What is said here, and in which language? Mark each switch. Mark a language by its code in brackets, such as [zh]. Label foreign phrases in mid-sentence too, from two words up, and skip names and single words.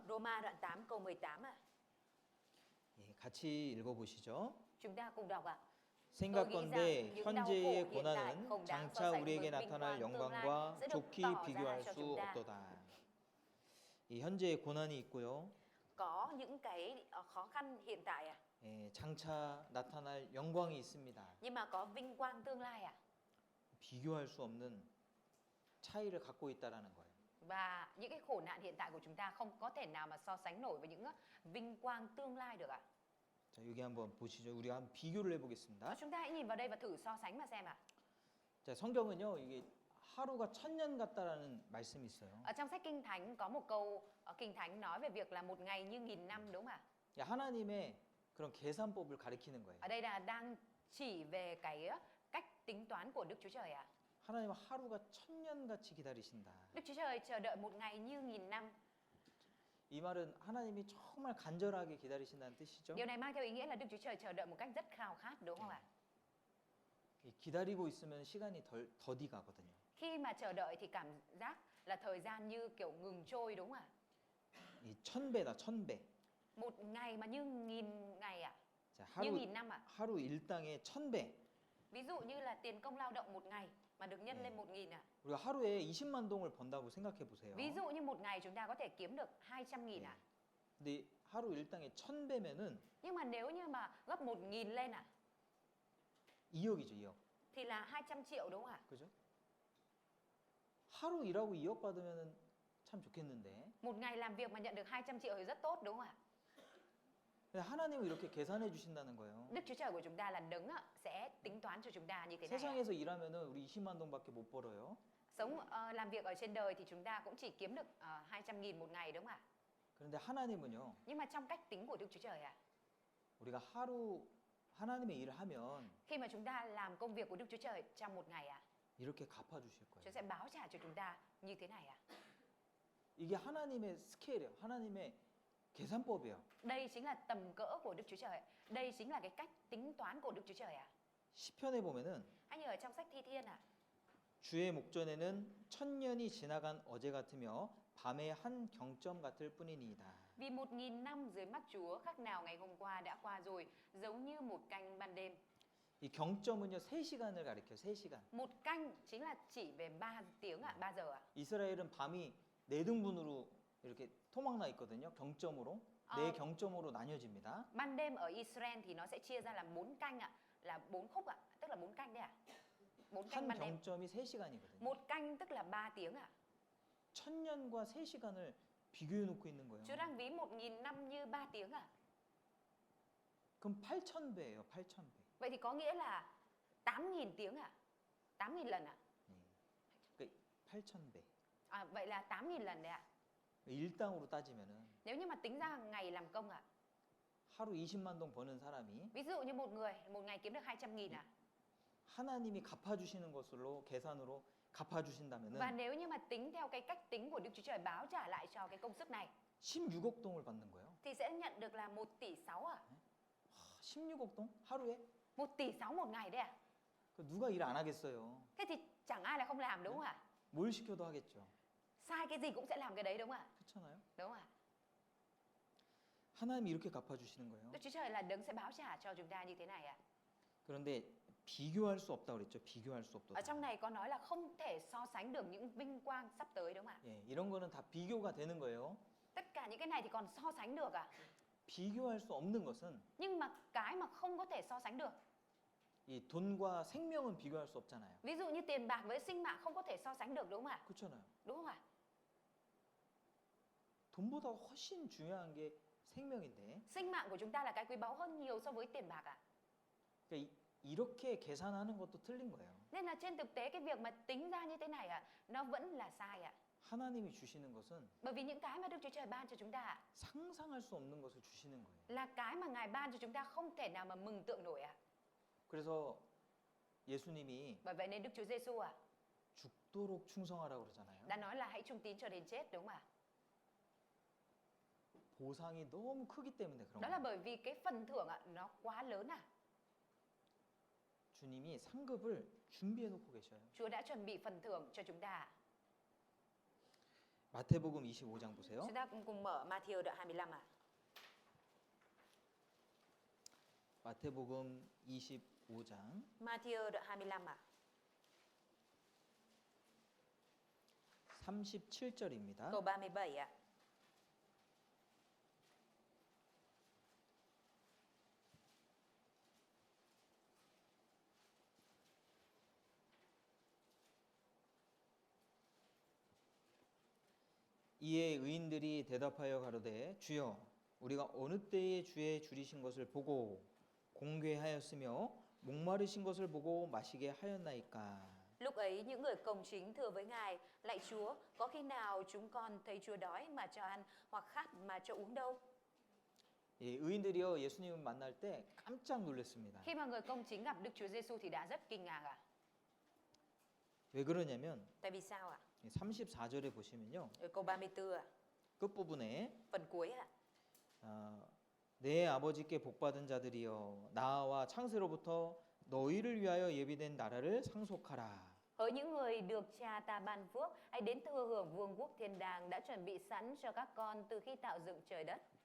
[vi] Roma đoạn 8 câu 18 ạ. [ko] 예, 같이 읽어보시죠. [vi] Chúng ta cùng đọc ạ. [ko] 생각건대 [vi] những đau [ko] 현재의 [vi] khổ hiện tại [ko] 고난은 [vi] không đáng so [ko] 장차 [vi] sánh [ko] 우리에게 [vi] với vinh [ko] 나타날 [vi] quang tương lai [ko] 영광과 [vi] sẽ được [ko] 좋게 [vi] tỏ ra [ko] 비교할 [vi] cho [ko] 수 [vi] chúng ta. [ko] 없도다. 이 현재의 고난이 있고요. [vi] Có những cái khó khăn hiện tại ạ. [ko] 예, 장차 나타날 영광이 있습니다. [vi] Nhưng mà có vinh quang tương lai ạ. [ko] 비교할 수 없는 차이를 갖고 있다라는 거예요. [vi] Và những cái khổ nạn hiện tại của chúng ta không có thể nào mà so sánh nổi với những vinh quang tương lai được ạ. [ko] 자, 여기 한번 보시죠. 우리가 한번 비교를 해보겠습니다. [vi] Chúng ta hãy nhìn vào đây và thử so sánh mà xem ạ. [ko] 자, 성경은요, 이게 하루가 천년 같다라는 말씀이 있어요. [vi] Ở trong sách Kinh Thánh có một câu Kinh Thánh nói về việc là một ngày như nghìn năm đúng không ạ? [ko] 야, 하나님의 그런 계산법을 가리키는 거예요. [vi] Ở đây là đang chỉ về cái cách tính toán của Đức Chúa Trời ạ. [ko] 하나님은 하루가 천년같이 기다리신다. [vi] Đức Chúa Trời chờ đợi một ngày như nghìn năm. [ko] 이 말은 하나님이 정말 간절하게 기다리신다는 뜻이죠. [vi] Điều này mang theo ý nghĩa là Đức Chúa Trời chờ đợi một cách rất khao khát đúng không ạ? [ko] 이 기다리고 있으면 시간이 더디 가거든요. [vi] Khi mà chờ đợi thì cảm giác là thời gian như kiểu ngừng trôi đúng không ạ? [ko] 이 1000배다, 1000배. [vi] Một ngày mà như nghìn ngày ạ, [ko] 자, [vi] như [ko] 하루 [vi] nghìn năm ạ. [ko] 하루 일당의 1000배. [vi] Ví dụ như là tiền công lao động một ngày mà được nhân [ko] 네. [vi] lên 1.000 ạ. [ko] 우리가 하루에 20만 동을 번다고 생각해 보세요. [vi] Ví dụ như một ngày chúng ta có thể kiếm được 200.000 ạ. [ko] 근데 하루 일당의 1000배면은 [vi] Nhưng mà nếu như mà gấp 1.000 lên ạ [ko] 2억이죠, 2억. [vi] thì là 200 triệu đúng không ạ? [ko] 그죠? 하루 일하고 2억 받으면은 참 좋겠는데. [vi] Một ngày làm việc mà nhận được 200 triệu thì rất tốt đúng không ạ? [ko] 근데 하나님은 이렇게 계산해 주신다는 거예요. [vi] Đức Chúa Trời của chúng ta là đấng ạ, sẽ tính toán cho chúng ta như thế này ạ. [ko] 세상에서 일하면은 우리 20만 동밖에 못 벌어요. [vi] Sống làm việc ở trên đời thì chúng ta cũng chỉ kiếm được 200.000 một ngày đúng không ạ? [ko] 그런데 하나님은요. [vi] Nhưng mà trong cách tính của Đức Chúa Trời ạ, [ko] 우리가 하루 하나님의 일을 하면 [vi] khi mà chúng ta làm công việc của Đức Chúa Trời trong một ngày ạ, [ko] 이렇게 갚아 주실 [vi] Chúa [ko] 거예요. [vi] sẽ báo trả cho chúng ta như thế này ạ. [ko] 이게 하나님의 스케일이에요. 하나님의 계산법이에요. [vi] Đây chính là tầm cỡ của Đức Chúa Trời. Đây chính là cái cách tính toán của Đức Chúa Trời ạ. [ko] 시편에 보면은 [vi] Anh ở trong sách Thi Thiên ạ. [ko] 주의 목전에는 천년이 지나간 어제 같으며 밤의 한 경점 같을 뿐이니이다. [vi] Vì 1.000 năm dưới mắt Chúa khác nào ngày hôm qua đã qua rồi, giống như một canh ban đêm. [ko] 이 경점은요 3시간을 가리켜요. 3시간. [vi] Một canh chính là chỉ về 3 tiếng ạ, 3 giờ ạ. [ko] 이스라엘은 밤이 4등분으로 이렇게 토막나 있거든요. 경점으로. 네 경점으로 나뉘어집니다. [vi] Ban đêm ở Israel thì nó sẽ chia ra làm 4 canh ạ, là 4 khúc ạ, tức là 4 canh đấy ạ. 4 canh [ko] 한 [vi] ban đêm. [ko] 경점이 3시간이거든요. [vi] Một canh tức là 3 tiếng ạ. [ko] 1000년과 3시간을 비교해 놓고 있는 거예요. [vi] Chúa đang ví 1.000 năm như 3 tiếng ạ. [ko] 그럼 8000배예요. 8000배. [vi] Vậy thì có nghĩa là 8.000 tiếng ạ. 8.000 lần ạ. [ko] 그러니까 8000배. [vi] Vậy là 8.000 lần đấy ạ. [ko] 일당으로 따지면은 [vi] Nếu như mà tính ra ngày làm công ạ. [ko] 하루 20만 동 버는 사람이 [vi] Ví dụ như một người một ngày kiếm được 200.000 ạ. [ko] 하나님이 갚아주시는 것으로 계산으로 [vi] Và [ko] 갚아주신다면은 [vi] nếu như mà tính theo cái cách tính của Đức Chúa Trời báo trả lại cho cái công sức này [ko] 16억 동을 받는 거예요. [vi] thì sẽ nhận được là 1 tỷ 6 ạ. [ko] 16억 동 하루에? [vi] 1 tỷ 6 một ngày đấy ạ. [ko] 그 누가 일 안 하겠어요. [vi] Thế thì chẳng ai là không làm đúng không ạ? [ko] 뭘 시켜도 하겠죠. [vi] Sai cái gì cũng sẽ làm cái đấy đúng không ạ? [ko] 그렇잖아요. [vi] Đúng không ạ? [ko] 하나님이 이렇게 갚아주시는 거예요. [vi] Đức Chúa Trời là đấng sẽ báo trả cho chúng ta như thế này ạ. [ko] 그런데 비교할 수 없다고 그랬죠. 비교할 수 [vi] Ở trong [ko] 없다. [vi] này có nói là không thể so sánh được những vinh quang sắp tới đúng không ạ? [ko] 예, 이런 거는 다 비교가 되는 거예요. [vi] Tất cả những cái này thì còn so sánh được à? [ko] 비교할 수 없는 것은 [vi] Nhưng mà cái mà không có thể so sánh được, [ko] 이 돈과 생명은 비교할 수 없잖아요. [vi] ví dụ như tiền bạc với sinh mạng không có thể so sánh được đúng không ạ? [ko] 그렇잖아요. [vi] Đúng không ạ? [ko] 돈보다 훨씬 중요한 게 생명인데. [vi] Sinh mạng của chúng ta là cái quý báu hơn nhiều so với tiền bạc ạ. [ko] 그러니까 이렇게 계산하는 것도 틀린 거예요. [vi] Nên là trên thực tế cái việc mà tính ra như thế này ạ, nó vẫn là sai ạ. [ko] 하나님이 주시는 것은 [vi] Bởi vì những cái mà Đức Chúa Trời ban cho chúng ta ạ, [ko] 상상할 수 없는 것을 주시는 거예요. [vi] là cái mà Ngài ban cho chúng ta không thể nào mà mừng tượng nổi ạ. [ko] 그래서 예수님이 [vi] Bởi vậy nên Đức Chúa Giêsu ạ [ko] 죽도록 충성하라고 그러잖아요. [vi] đã nói là hãy trung tín cho đến chết đúng không ạ? [ko] 보상이 너무 크기 때문에 그런 [vi] Đó là [ko] 거예요. [vi] bởi vì cái phần thưởng ạ nó quá lớn ạ. [ko] 주님이 상급을 준비해 놓고 계셔요. [vi] Chúa đã chuẩn bị phần thưởng cho chúng ta ạ. [ko] 마태복음 25장 보세요. [vi] Chúng ta cùng mở Matthew đoạn 25 ạ. [ko] 마태복음 25장 [vi] Matthew đoạn 25 ạ. [ko] 37절입니다. [vi] Câu 37 ạ. [ko] 이에 의인들이 대답하여 가로되 주여 우리가 어느 때에 주의 줄이신 것을 보고 공궤하였으며 목마르신 것을 보고 마시게 하였나이까. [vi] Lúc ấy những người công chính thưa với Ngài: Lạy Chúa, có khi nào chúng con thấy Chúa đói mà cho ăn, hoặc khát mà cho uống đâu? [ko] 예, 의인들이요 예수님을 만날 때 깜짝 놀랐습니다. [vi] Khi mà người công chính gặp Đức Chúa Giêsu thì đã rất kinh ngạc ạ. [ko] 왜 그러냐면 [vi] Tại vì sao ạ? [ko] 34절에 보시면요. [vi] Ở câu 34 ạ, [ko] 끝부분에 [vi] phần cuối ạ. [ko] 내 아버지께 복받은 자들이여 나와 창세로부터 너희를 위하여 예비된 나라를 상속하라. [vi] Hỡi những người được Cha ta ban phước, hãy đến thừa hưởng vương quốc thiên đàng đã chuẩn bị sẵn cho các con từ khi tạo dựng trời đất.